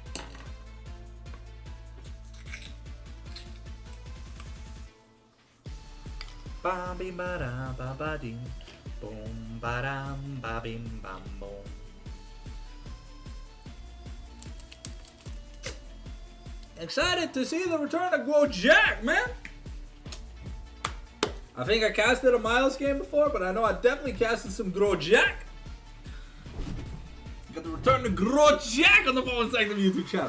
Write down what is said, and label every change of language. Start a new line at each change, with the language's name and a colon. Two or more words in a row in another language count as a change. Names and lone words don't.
English: Ba bim ba da ba ba ding, boom ba dam ba bim bam boom. Excited to see the return of Go Jack, man. I think I casted a Miles game before, but I know I definitely casted some Grow Jack. Got the return to Grojak on the Phone Sector YouTube channel.